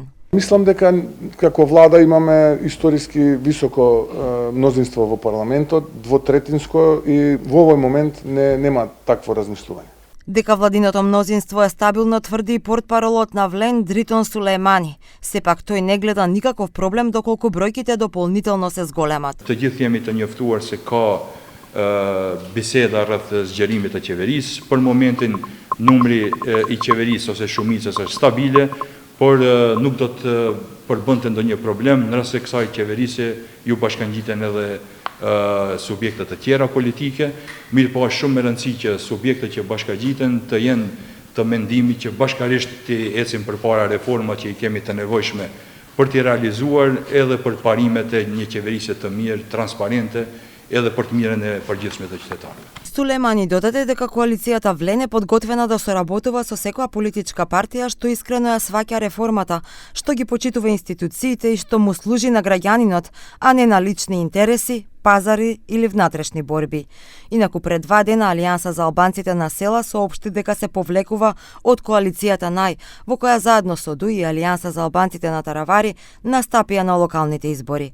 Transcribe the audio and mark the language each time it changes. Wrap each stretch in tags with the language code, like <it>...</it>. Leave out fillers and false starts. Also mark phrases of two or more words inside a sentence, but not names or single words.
<mk>Мислам дека како влада имаме историски високо мнозинство во парламентот, двотретинско, и во овој момент нема такво размислување. Дека владиното мнозинство е стабилно, тврди и портпаролот на Влен Дритон Сулејмани. Сепак тој не гледа никаков проблем доколку бројките дополнително се зголемат.</mk> <sq>Të gjithë jemi të njoftuar se ka biseda rreth zgjerimit të qeverisë. Për momentin numri i qeverisë ose shumicës është stabile, por nuk do të përbënte ndonjë problem në rast se kësaj qeverisë ju bashkangjiten edhe subjekte të tjera politike, mirë po është shumë me rëndësi që subjektet që bashkangjiten të jenë të mendimit që bashkarisht të ecin përpara reformat që i kemi të nevojshme për t'i realizuar edhe për parimet e një qeverisje të mirë, transparente, edhe për të mirën e përgjithshme të qytetarëve.</sq> <mk>Сулејмани додаде дека коалицијата Влен е подготвена да соработува со секоја политичка партија што искрено ја сваќа реформата, што ги почитува институциите и што му служи на граѓанинот, а не на лични интереси, пазари или внатрешни борби. Инаку пред 2 дена Алијанса за албанците на села соопшти дека се повлекува од коалицијата НАЙ, во која заедно со ДУИ и Алијанса за албанците на Таравари настапија на локалните избори.</mk>